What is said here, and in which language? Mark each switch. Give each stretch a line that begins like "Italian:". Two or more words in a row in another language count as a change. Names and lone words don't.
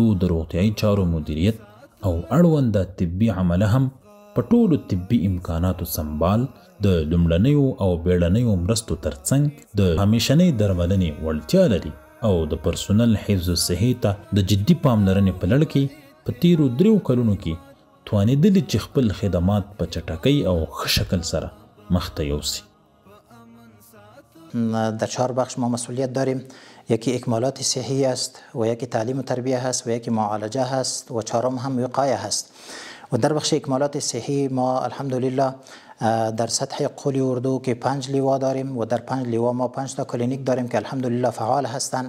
Pashto: د روغتیايي چارو مدیریت او اړوند طبي عمله هم په ټولو طبي امکاناتو سمبال د لومړنیو او بیړنیو مرستو ترڅنګ د همیشنۍ درملنې وړتیا لري او د پرسونل حفظ صحي ته د جدي پاملرنې په لړ کې په تیرو 3 کلونو کې توانېدلي چې خپل خدمات په چټکۍ او ښه شکل سره مخته یوسي.
Persian: در 4 بخش ما مسئولیت داریم. یکی اکمالات صحی است و یکی تعلیم و تربیه هست و یکی معالجه هست و 4م هم وقایه هست. و در بخش اکمالات صحی ما الحمدلله در سطح قلی اردو که 5 لیوا داریم و در 5 لیوا ما 5 تا کلینیک داریم که الحمدلله فعال هستند.